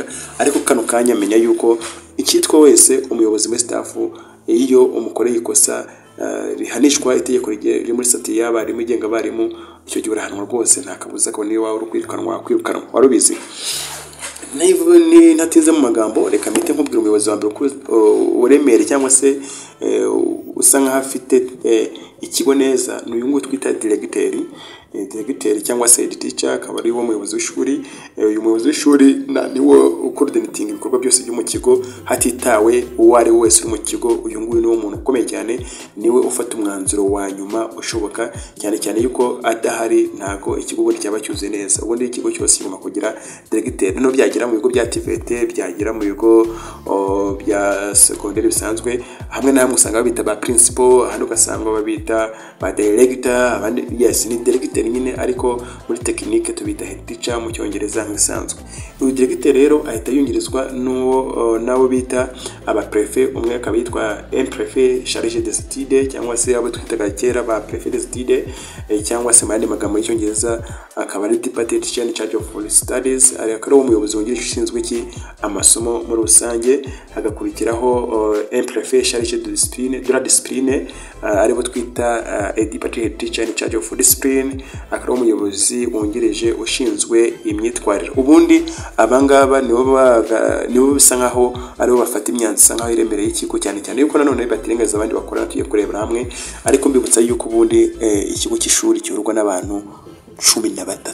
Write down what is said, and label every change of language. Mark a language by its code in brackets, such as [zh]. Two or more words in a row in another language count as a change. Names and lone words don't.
[rw] Ariko kano kanya menya yuko icyitwa wese umuyobozi muri staff, iyo umukoreye ikosa rihanishwa itegeko riri muri sati y'abarimu igenga abarimu, icyo gihe urahanwa rwose, nta kabuza ko niba uri kwirukanwa. Warubizi? Ntatinze mu magambo, reka mpite nkubwira umuyobozi wa mbere uremere cyangwa se usa nkaho afite ikigo neza, ni uyu nguyu twita diregiteri cyangwa se [en] head teacher, [rw] akaba ari wo muyobozi w'ishuri. Uyu muyobozi w'ishuri niwe ukordinatinga ibikorwa byose byo mu kigo hatitawe uwo ari we wese uri mu kigo. Uyu nguyu niwe muntu ukomeye cyane, niwe ufata umwanzuro wa nyuma ushoboka, cyane cyane yuko adahari ntago ikigo ubundi cyaba cyuze neza. Ubundi ikigo cyose kigomba kugira diregiteri, no byagera mu bigo bya TVT, byagera mu bigo bya secondary bisanzwe, hamwe na hamwe usanga babita ba principal, ahandi ugasanga babita ba director, abandi yes ni director nyine, ariko muri tekinike tubita [en] head teacher [rw] mu cyongereza nk'isanzwe. Uyu directeur rero ahita yungirizwa n'uwo nabo bita aba prefet, umwe akaba yitwa [fr] un prefet chargé des études, [rw] cyangwa se abo twitaga kera ba [fr] prefet des études, [rw] cyangwa se mandi magambo y'icyongereza akaba ari [en] department teacher in charge of studies. [rw] Akaba ari umuyobozi wungirije ushinzwe iki amasomo muri rusange. [fr] Hagakurikiraho un prefet chargé de la discipline, [rw] aribo twita [en] a department teacher in charge of discipline. [rw] Akaba umuyobozi wungirije ushinzwe imyitwarire. Ubundi abangaba nibo bisa nkaho aribo bafata imyanzuro nkaho iremereye ikigo, cyane cyane yuko nanone batirengaza abandi bakorana, tugiye kurebera hamwe. Ariko mbibutsa yuko ubundi ikigo cy'ishuri kiyoborwa n'abantu 13.